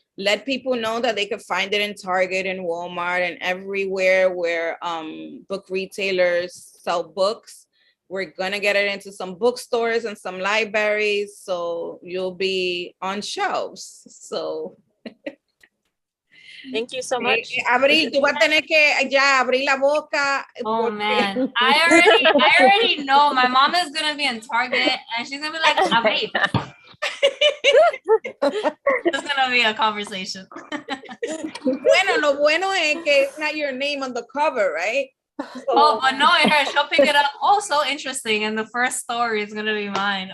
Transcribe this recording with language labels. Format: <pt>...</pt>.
<en>Let people know that they could find it in Target and Walmart and everywhere where book retailers sell books. We're gonna get it into some bookstores and some libraries, so you'll be on shelves. So Thank you so much.</en> <es>Abril, tú vas a tener que ya abrir la boca.</es> <en>Oh man, I already know my mom is gonna be in Target and she's gonna be like, Abril. It's gonna be a conversation.</en> <es>Bueno, lo bueno es que</es> <en>it's not your name on the cover, right? Oh, but no, she'll pick it up. Oh, so interesting. And the first story is gonna be mine.</en>